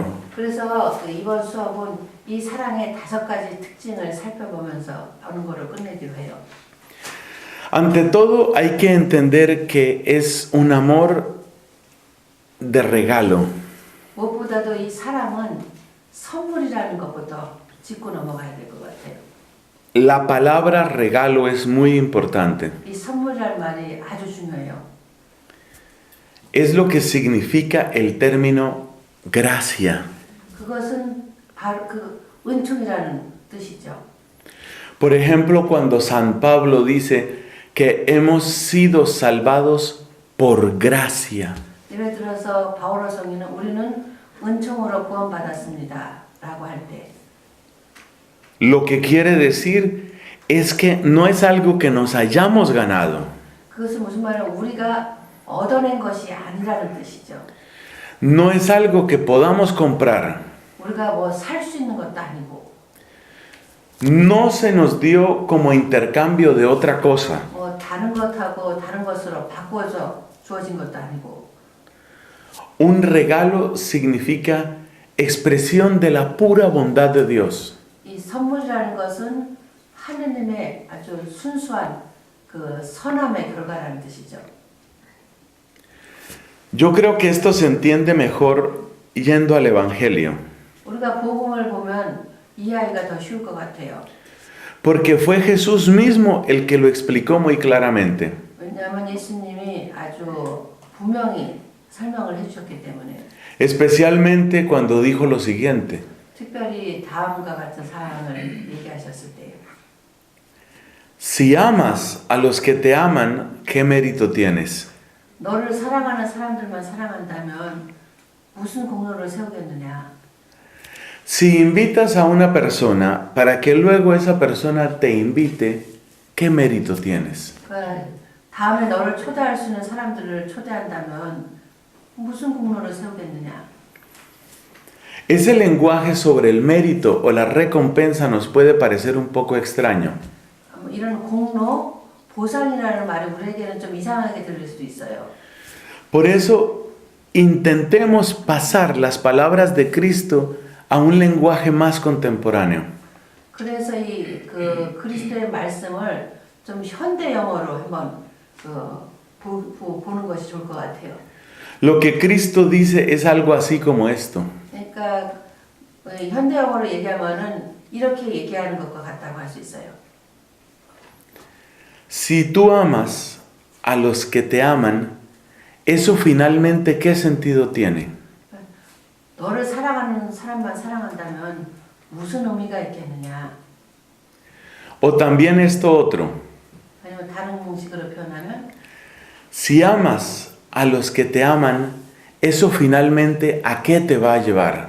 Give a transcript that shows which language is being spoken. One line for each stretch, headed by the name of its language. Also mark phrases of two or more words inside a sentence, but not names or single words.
Korean: 그래서 이번 수업은 이 사랑의 5가지 특징을 살펴보면서 어느 거를 끝내기로 해요.
Spanish: Ante todo, hay que entender que es un amor de regalo.
Korean: 무엇보다도 이 사랑은 선물이라는 것부터 짚고 넘어가야 될 것 같아요.
Spanish: La palabra regalo es muy importante.
Korean: 이 선물이라는 말이 아주 중요해요.
Spanish: Es lo que significa el término gracia.
Korean: 그것은 바로 그 은총이라는 뜻이죠.
Spanish: Por ejemplo, cuando San Pablo dice que hemos sido salvados por gracia.
Korean: 예를 들어서 바울의 성인은 우리는 은총으로 구원받았습니다 라고 할 때,
Spanish: Lo que quiere decir es que no es algo que nos hayamos ganado.
Korean: 그것은 무슨 말이냐면 우리가 얻어낸 것이 아니라는 뜻이죠.
Spanish: No es algo que podamos comprar.
Korean: 우리가 살 수 있는 것도 아니고,
Spanish: No se nos dio como intercambio de otra cosa.
Korean: 다른 것하고 다른 것으로 바꿔서 주어진 것도 아니고.
Spanish: Un regalo significa expresión de la pura bondad de Dios.
Korean: 이 선물이라는 것은 하느님의 아주 순수한 그 선함의 결과라는 뜻이죠.
Spanish: Yo creo que esto se entiende mejor yendo al Evangelio.
Korean: 우리가 복음을 보면 이해하기가 더 쉬울 것 같아요.
Spanish: Porque fue Jesús mismo el que lo explicó muy claramente.
Korean: 왜냐하면 예수님이 아주 분명히 설명을 해주셨기 때문에.
Spanish: Especialmente cuando dijo lo siguiente.
Korean: 특별히 다음과 같은 사항을 얘기하셨을 때,
Spanish: Si amas a los que te aman, ¿qué mérito tienes?
Korean: 너를 사랑하는 사람들만 사랑한다면 무슨 공로를 세우겠느냐?
Spanish: Si invitas a una persona para que luego esa persona te invite, ¿qué mérito tienes?
Korean: 그러니까 다음에 너를 초대할 수 있는 사람들을 초대한다면 무슨 공로를 세우겠느냐?
Spanish: Ese lenguaje sobre el mérito o la recompensa nos puede parecer un poco extraño.
Korean: 이런 공로, 보상이라는 말이 우리에게는 좀 이상하게 들릴 수도 있어요.
Spanish: Por eso, intentemos pasar las palabras de Cristo a un lenguaje más contemporáneo.
Korean: 그래서 그 그리스도의 말씀을 좀 현대 영어로 한번 보는 것이 좋을 것 같아요.
Spanish: Lo que Cristo dice es algo así como esto.
Korean: 그러니까 현대 영어로 얘기하면은 이렇게 얘기하는 것과 같다고 할 수 있어요.
Spanish: Si tú amas a los que te aman, eso finalmente ¿qué sentido tiene?
Korean: 너를 사랑하는 사람만 사랑한다면 무슨 의미가 있겠느냐?
Spanish: O también esto otro.
Korean: 아니면 다른 공식으로 표현하면
Spanish: Si amas a los que te aman, eso finalmente ¿a qué te va a llevar?